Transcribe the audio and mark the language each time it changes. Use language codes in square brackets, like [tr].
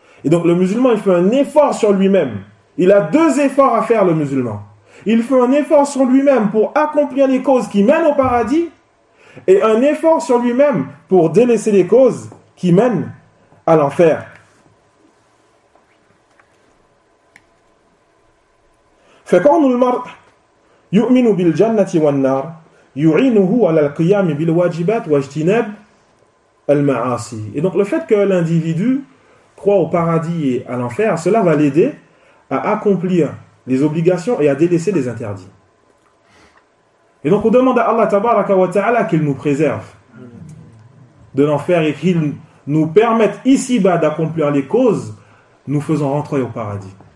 [fr] Et donc le musulman, il fait un effort sur lui-même. Il a deux efforts à faire, le musulman. Il fait un effort sur lui-même pour accomplir les causes qui mènent au paradis et un effort sur lui-même pour délaisser les causes qui mènent à l'enfer. [ar] فكون المرء يؤمن بالجنة والنار يعينه على القيام بالواجبات واجتناب المعاصي. [fr] Et donc le fait que l'individu croit au paradis et à l'enfer, cela va l'aider à accomplir les obligations et à délaisser les interdits. Et donc on demande à Allah [ar] tabaraka wa ta'ala [fr] qu'il nous préserve de l'enfer et qu'il nous permette ici-bas d'accomplir les causes nous faisant rentrer au paradis.